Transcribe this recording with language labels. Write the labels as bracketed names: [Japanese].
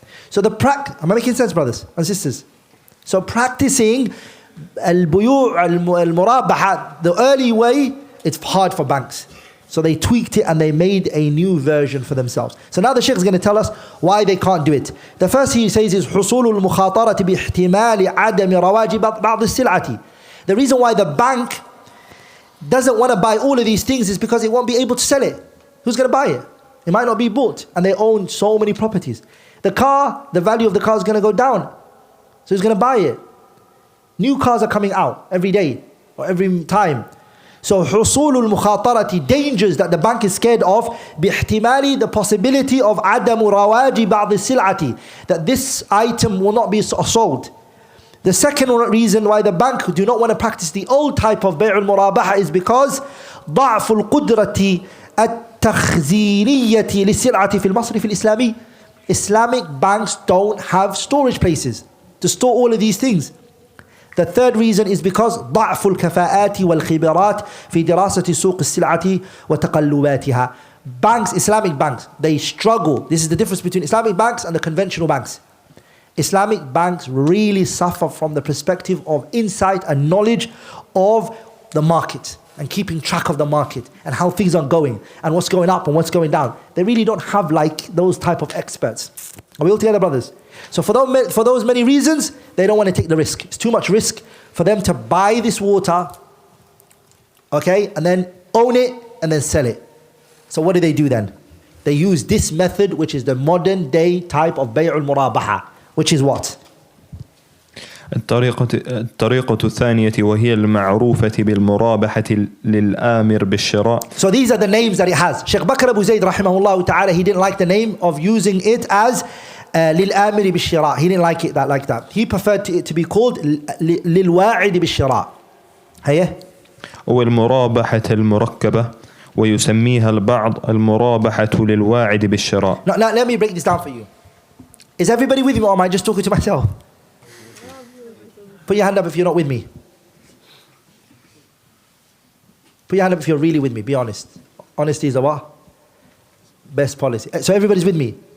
[English] So am I making sense, brothers and sisters? So practicing al-buyu' al-murabaha, the early way, it's hard for banks. So they tweaked it and they made a new version for themselves. So now the Shaykh is going to tell us why they can't do it. The first he says is [Arabic] حصول المخاطرة باحتمال عدم رواج بعض السلعة. [English] The reason why the bank doesn't want to buy all of these things is because it won't be able to sell it. Who's going to buy it? It might not be bought, and they own so many properties. The car, the value of the car is going to go down. So he's going to buy it. New cars are coming out every day or every time. So [Arabic] حصول المخاطرة, [English] dangers that the bank is scared of, باحتمال, the possibility of [Arabic] عدم رواج بعض السلعة, [English] that this item will not be sold. The second reason why the bank do not want to practice the old type of بيع المرابحة is because [Arabic] ضعف القدرة التخزينية للسلعة في المصرف الإسلامي. [English] Islamic banks don't have storage places to store all of these things. The third reason is because [Arabic] ضعف الكفاءات والخبرات في دراسة سوق السلعة وتقلباتها. [English] Banks, Islamic banks, they struggle. This is the difference between Islamic banks and the conventional banks. Islamic banks really suffer from the perspective of insight and knowledge of the market and keeping track of the market and how things are going and what's going up and what's going down. They really don't have like those type of experts. Are we all together, brothers? So for those many reasons, they don't want to take the risk. It's too much risk for them to buy this water, okay, and then own it and then sell it. So what do then? They use this method, which is the modern day type of بيع المرابحة, which is what? [Arabic] الطريقة الثانية وهي المعروفة بالمرابحة للآمر بالشراء. [English] So these are the names that it has. Sheikh Bakr Abu Zayd rahimahullah ta'ala, he didn't like the name of using it as [Arabic] للآمر بالشراء. [English] He didn't like it like that. He preferred it to be called [Arabic] للواعد بالشراء. هيه. والمرابحة المركبة ويسميها البعض المرابحة للواعد بالشراء. [English] Now let me break this down for you. Is everybody with me or am I just talking to myself? Put your hand up if you're not with me. Put your hand up if you're really with me. Be honest. Honesty is the what? Best policy. So everybody's with me.